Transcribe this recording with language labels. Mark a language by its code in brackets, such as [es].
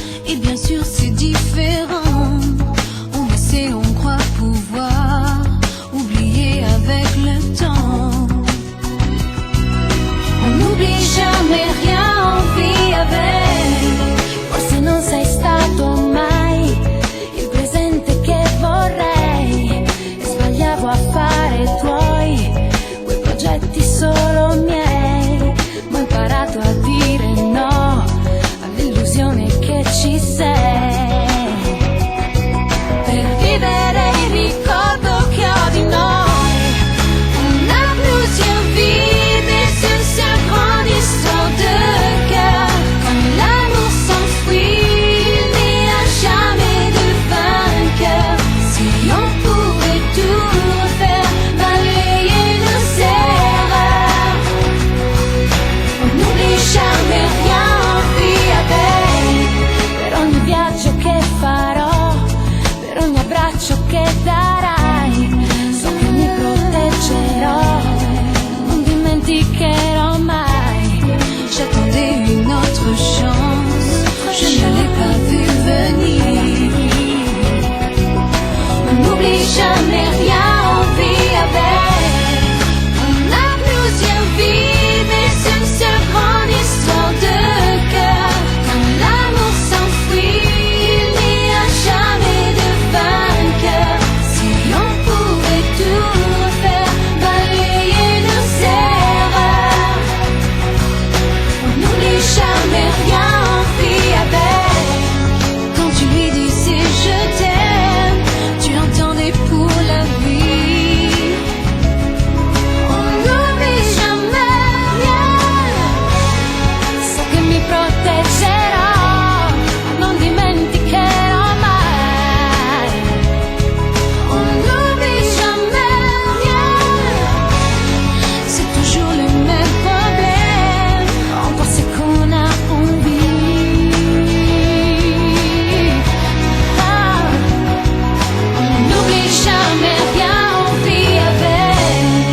[fr] Et bien sûr c'est différent. On essaie, on croit pouvoir oublier avec le temps. On n'oublie jamais rien, on vit avec. [it] Forse non sei stato mai il presente che vorrei, e sbagliavo a fare tuoi quei progetti solo miei, ma ho imparato a dire no all'illusione che ci sei. Per vivere il ricordo che ho di noi, [fr] on n'a plusieurs vies, mais une seule grande histoire de cœur. Quand l'amour s'enfuit, il n'y a jamais de vainqueur. Si on pouvait tout refaire, balayer nos erreurs. On n'oublie jamais rien, on vit avec. [it] Per ogni viaggio che farò, per ogni abbraccio che darai, so che mi proteggerò, non dimenticherò mai. [fr] J'attendais une autre chance, je ne l'ai pas vu venir. On n'oublie jamais rien, on vit avec. On a plusieurs vies, mais une seule grande histoire de cœur. Quand l'amour s'enfuit, il n'y a jamais de vainqueur. Si on pouvait tout refaire, balayer nos erreurs. On n'oublie jamais rien, on vit avec. Quand tu lui disais je t'aime, tu l'entendais pour la vie. On n'oublie jamais rien, [it] so che mi proteggerò, non dimenticherò mai. [fr] On n'oublie jamais rien, c'est toujours le même problème, on pensait qu'on a envie. Ah, on n'oublie jamais rien, on vit avec.